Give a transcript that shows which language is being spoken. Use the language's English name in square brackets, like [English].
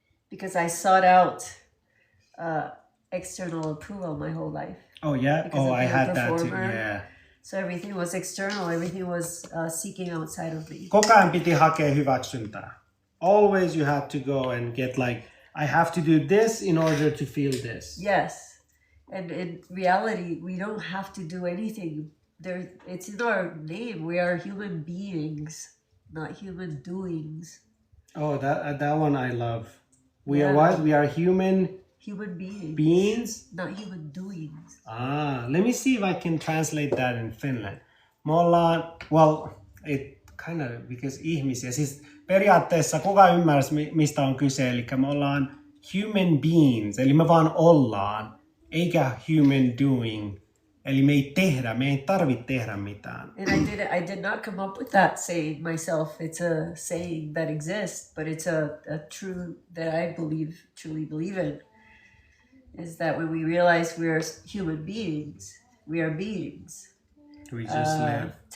[English] Because I sought out external approval my whole life. Oh yeah? Because I had that too, performer. yeah. So everything was external, everything was seeking outside of me. [Finnish] Koko ajan piti hakea hyväksyntää. [English] Always you had to go and get like, I have to do this in order to feel this. Yes. And in reality, we don't have to do anything. It's in our name. We are human beings, not human doings. Oh, that one I love. We are what? We are human beings, not human doings. Let me see if I can translate that in Finland. [Finnish] Me ollaan, [English] well, it kind of, because [Finnish] ihmisiä, siis periaatteessa kuka ymmärsi mistä on kyse, eli me ollaan human beings, eli me vaan ollaan, eikä human doing. Eli me ei tarvitse tehdä mitään. [English] And I did not come up with that saying myself. It's a saying that exists, but it's a truth that I truly believe in. Is that when we realize we're human beings, we are beings. We just live.